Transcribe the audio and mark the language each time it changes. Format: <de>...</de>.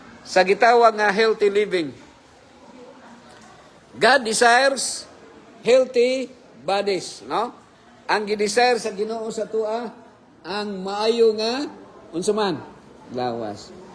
<ceb>Sa gitawag nga healthy living.</ceb> <en>God desires healthy bodies, no?</en> <ceb>Ang gidesire sa Ginoo sa tua, ang maayo nga unsa man lawas.</ceb>